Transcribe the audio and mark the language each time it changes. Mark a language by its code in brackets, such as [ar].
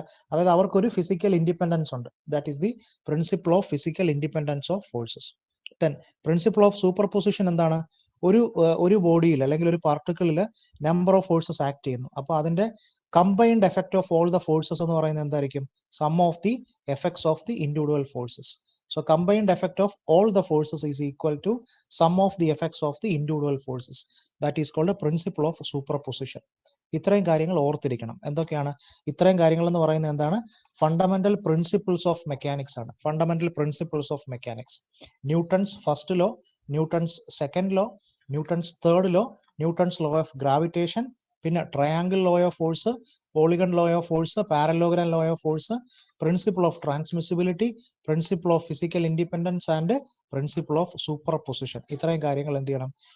[ml] അതായത് അവർക്കൊരു physical independence ഉണ്ട്. [en] That is the principle of physical independence of forces. [ml] Then principle of super position എന്താണ്? ഒരു ബോഡിയിൽ അല്ലെങ്കിൽ ഒരു പാർട്ടിക്കിളിൽ നമ്പർ ഓഫ് ഫോഴ്സസ് ആക്ട് ചെയ്യുന്നു. അപ്പോൾ അതിന്റെ combined effect of all the forces എന്ന് പറയുന്നത് എന്തായിരിക്കും? [en] Sum of the effects of the individual forces. So combined effect of all the forces is equal to sum of the effects of the individual forces. That is called a principle of superposition. [ml] ഇത്രയും കാര്യങ്ങൾ ഓർത്തിരിക്കണം. എന്തൊക്കെയാണ് ഇത്രയും കാര്യങ്ങൾ എന്ന് പറയുന്നത്? എന്താണ്? Fundamental principles of mechanics ആണ്. [en] Fundamental principles of mechanics. Newton's first law, Newton's second law, Newton's third law, Newton's law of gravitation, പിന്നെ triangle law of force, polygon law of force, parallelogram law of force, principle of transmissibility, principle of physical independence and principle of superposition. [ml] ഇത്രയും കാര്യങ്ങൾ എന്ത് ചെയ്യണം?